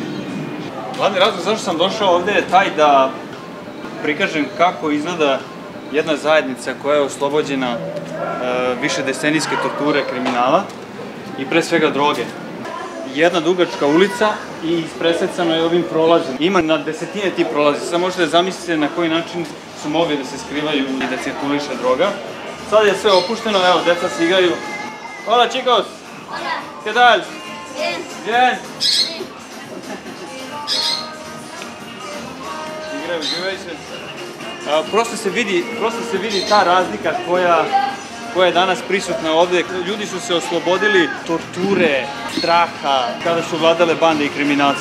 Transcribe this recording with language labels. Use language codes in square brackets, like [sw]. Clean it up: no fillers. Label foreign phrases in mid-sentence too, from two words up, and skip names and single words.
[sr] Glavni razlog zašto sam došao ovde je taj da prikažem kako izgleda jedna zajednica koja je oslobođena više decenijske torture kriminala i pre svega droge. Jedna dugačka ulica i ispresecano je ovim prolazom. Ima na desetine tih prolazi, samo možete da zamislite na koji način su mogli da se skrivaju i da cirkuliše droga. Sad je sve opušteno, evo, deca se igraju. [es] Hola, chicos! Hola. ¿Qué tal? Bien. Bien. Sí. [sr] Igraju, živaju se. Prosto se vidi ta razlika koja je danas prisutna ovde. Ljudi su se oslobodili torture, straha, kada su vladale bande i kriminalci.